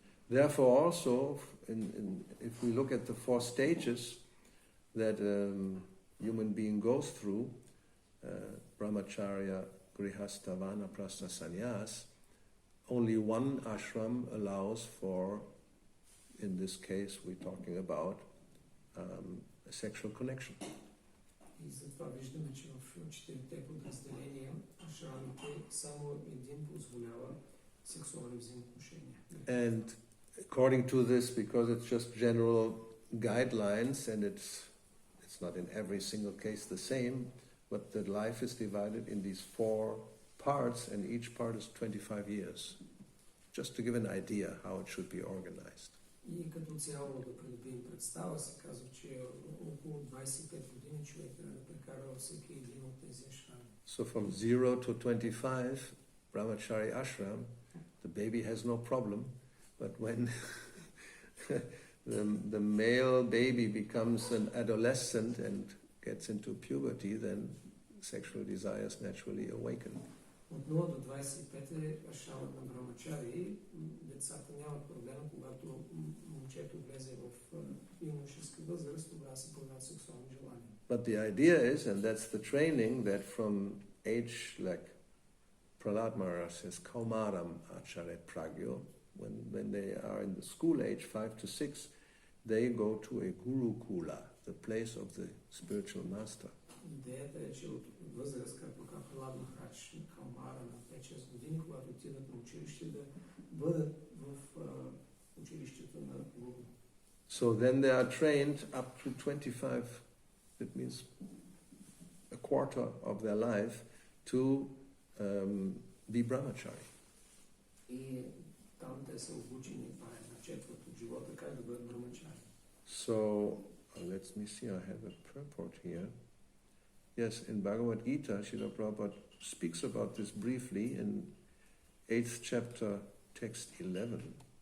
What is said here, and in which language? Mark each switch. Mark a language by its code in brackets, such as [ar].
[en] Therefore also, if we look at the 4 stages that human being goes through, brahmacharya, grihastha, vanaprastha, sannyas, only one ashram allows for, in this case we're talking about, a sexual connection. [bg] И затова виждаме, че в 4-те подразделения ашрамите само един позволява сексуални взаимоотношения. [en] And according to this, because it's just general guidelines and it's not in every single case the same, but the life is divided in these 4 parts and each part is 25 years. Just to give an idea how it should be organized. [bg] И като цяло да придобием представа, се казва, че около 25 години човек трябва да прекара всеки един от тези ашрами. [en] So from 0 to 25, brahmachari ashram, the baby has no problem, but when the male baby becomes an adolescent and gets into puberty, then sexual desires naturally awaken. [bg] От 0 до 25 ашрамът на брамачари, децата нямат проблема, когато момчето влезе в юношеска възраст, тогава се появяват сексуални желания. [en] But the idea is, and that's the training, that from age, like Prahlad Maharaj says, [sa] Kaumaram Acharet Pragyo, [en] when they are in the school age, 5 to 6, they go to a Gurukula, the place of the spiritual master. [bg] Идеята е, че от възраст, както казва Пралад Махарадж, Калмара на 5-6 години, когато отидат на училище, да бъдат в училището на Гуру. [en] So then they are trained up to 25, that means a quarter of their life, to be brahmachari. [bg] И там те са обучени, това е на четвърт от живота, как да бъдат брамачари. [en] So, let me see, I have a purport here. Yes, in Bhagavad Gita, Srila Prabhupada speaks about this briefly in 8th chapter, text 11.